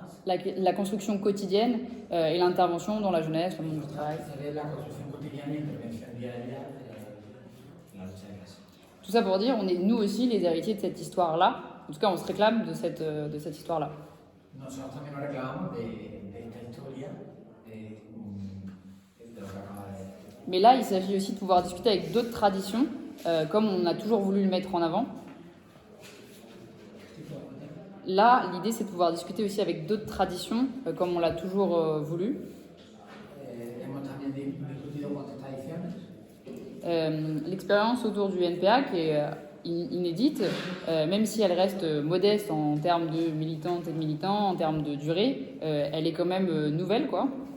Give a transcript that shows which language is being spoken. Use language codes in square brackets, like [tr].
[fr] La construction quotidienne et l'intervention dans la jeunesse, le monde du travail. [es] Se ve la construcción cotidiana y intervención diaria en la lucha de clase. [fr] Tout ça pour dire, on est nous aussi les héritiers de cette histoire-là. En tout cas, on se réclame de cette histoire-là. [es] Nosotros también nos reclamamos de esta historia, de lo que acaba de decir. [fr] Mais là, il s'agit aussi de pouvoir discuter avec d'autres traditions, comme on a toujours voulu le mettre en avant. Là, l'idée, c'est de pouvoir discuter aussi avec d'autres traditions, comme on l'a toujours voulu. [es] Hemos también discutido con otras tradiciones. [fr] L'expérience autour du NPA, qui est inédite, même si elle reste modeste en termes de militantes et de militants, en termes de durée, elle est quand même nouvelle, quoi.